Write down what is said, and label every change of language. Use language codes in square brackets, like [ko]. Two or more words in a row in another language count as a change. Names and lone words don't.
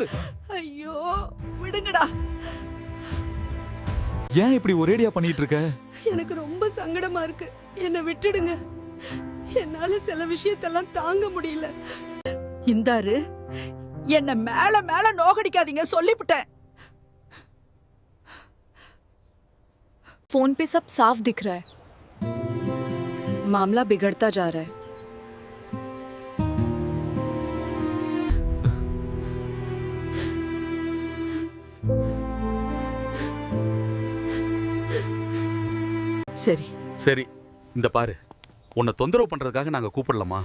[ta] ஐயோ விடுங்கடா. ஏன் இப்படி ஒரேடியா பண்ணிட்டு இருக்க? எனக்கு ரொம்ப சங்கடமா இருக்கு. என்னை விட்டுடுங்க. என்னால சில விஷயத்தெல்லாம் தாங்க முடியல. இந்தாரு, என்ன மேல மேல நோகடிக்காதீங்க, சொல்லிவிட்டேன். [hi] फोन पे सब साफ दिख रहा है. मामला बिगड़ता जा रहा है. [ta] சரி சரி, இந்த பாரு, உன்னை தொந்தரவு பண்றதுக்காக நாங்க கூப்பிடலாமா?